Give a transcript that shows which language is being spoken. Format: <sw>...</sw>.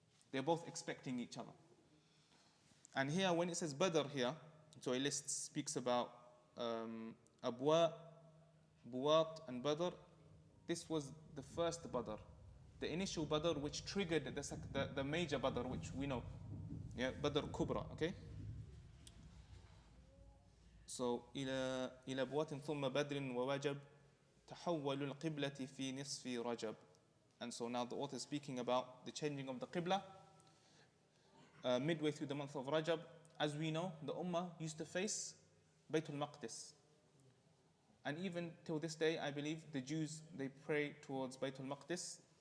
<en>They're both expecting each other. And here, when it says Badr here, so a list speaks about Abwa, Buwat, and Badr. This was the first Badr, the initial Badr which triggered the major Badr which we know, Badr Kubra, okay?</en> <ar>So إلى بوات ثم بدر ووجب تحول القبلة في نصف رجب.</ar> <en>And so now the author is speaking about the changing of the Qibla midway through the month of Rajab. As we know, the Ummah used to face Baytul Maqdis. And even till this day, I believe the Jews, they pray towards Baytul Maqdis.</en>